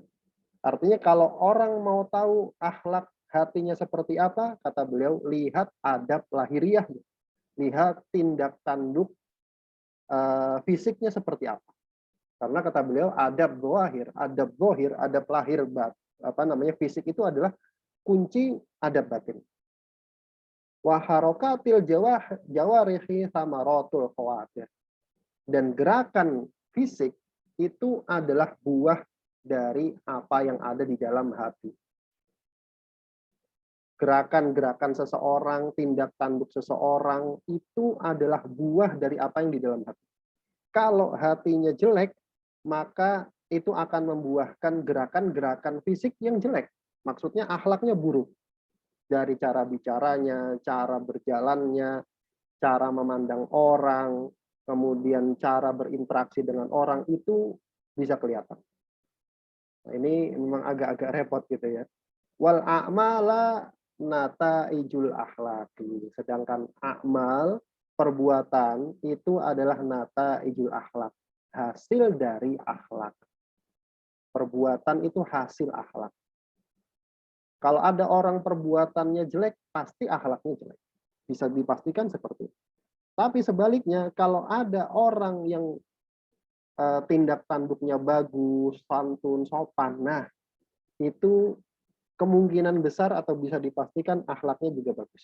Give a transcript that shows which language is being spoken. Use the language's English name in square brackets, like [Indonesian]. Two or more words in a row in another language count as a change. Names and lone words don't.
[Indonesian] Artinya kalau orang mau tahu akhlak hatinya seperti apa, kata beliau, lihat adab lahiriah, lihat tindak tanduk fisiknya seperti apa. Karena kata beliau adab zahir, adab lahir, fisik itu adalah kunci adab batin. [Arabic] وحركات الجوارح ثمرات الخواطر. [Indonesian] Dan gerakan fisik itu adalah buah dari apa yang ada di dalam hati. Gerakan-gerakan seseorang, tindak tanduk seseorang itu adalah buah dari apa yang di dalam hati. Kalau hatinya jelek, maka itu akan membuahkan gerakan-gerakan fisik yang jelek. Maksudnya akhlaknya buruk. Dari cara bicaranya, cara berjalannya, cara memandang orang, kemudian cara berinteraksi dengan orang, itu bisa kelihatan. Nah, ini memang agak-agak repot gitu ya. [Arabic] والأعمال نتائج الأخلاق. [Indonesian] Sedangkan amal, perbuatan itu adalah [Arabic] نتائج الأخلاق, [Indonesian] hasil dari akhlak. Perbuatan itu hasil akhlak. Kalau ada orang perbuatannya jelek, pasti akhlaknya jelek. Bisa dipastikan seperti itu. Tapi sebaliknya, kalau ada orang yang tindak tanduknya bagus, santun, sopan, nah itu kemungkinan besar atau bisa dipastikan akhlaknya juga bagus.